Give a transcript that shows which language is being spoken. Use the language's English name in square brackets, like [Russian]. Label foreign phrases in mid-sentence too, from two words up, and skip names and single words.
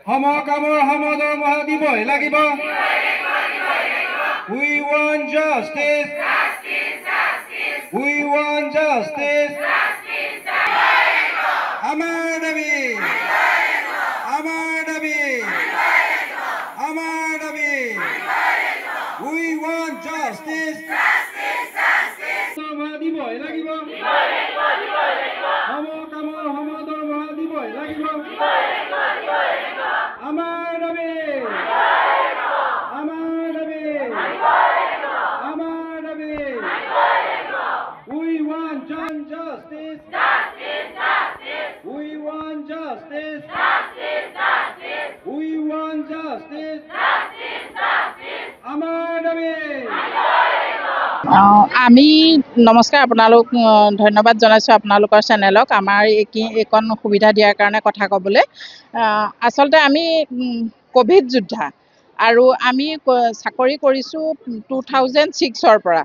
[Assamese] সমকামৰ সমদৰমহা দিবই লাগিব। [English] We want justice. We want justice. [Assamese] আমাৰ দাবী, আমাৰ দাবী, আমাৰ দাবী। [English] We want justice. [Assamese] দৰমহা দিবই লাগিব। সমকামৰ সমদৰমহা দিবই লাগিব। আমাৰ দাবী, আমাৰ দাবী, আমাৰ দাবী। [English] We want justice. We want justice. We want justice. [Assamese] আমাৰ দাবী। আমি নমস্কাৰ, আপোনালোক ধন্যবাদ জনাইছোঁ আপোনালোকৰ চেনেলক আমাৰ এইকণ সুবিধা দিয়াৰ কাৰণে কথা ক'বলৈ। আচলতে আমি ক'ভিড যোদ্ধা আৰু আমি চাকৰি কৰিছোঁ 2006-ৰ পৰা।